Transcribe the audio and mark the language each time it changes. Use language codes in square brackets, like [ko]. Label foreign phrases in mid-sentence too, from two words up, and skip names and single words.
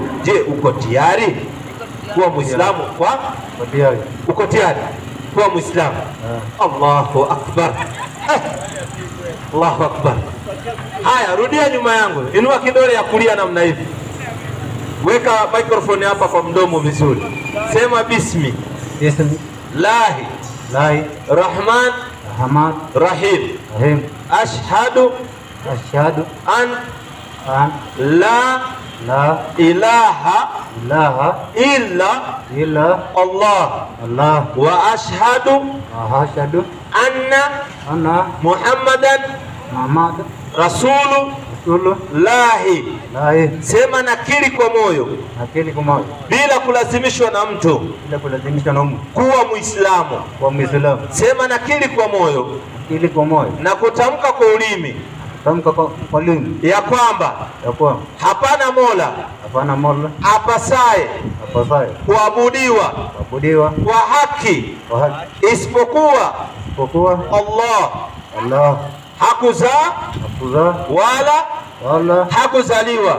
[sw] Je, uko tayari kuwa Muislamu? Uko tayari kuwa Muislamu? [ar] الله أكبر. الله أكبر. [sw] Haya, rudia nyuma yangu. Inua kidole ya kulia namna hivi. Weka microphone hapa kwa mdomo vizuri. [ar] Sema بسم. الله. الرحمن. الرحيم. أشهد أن لا إله إلا الله وأشهد أن محمدا رسول الله. [sw] Sema nakiri kwa moyo bila kulazimishwa na mtu kuwa Muislamu. Sema nakiri kwa moyo na kutamka kwa ulimi ya kwamba hapana mola apasaye kuabudiwa kwa haki isipokuwa Allah hakuzaa wala hakuzaliwa.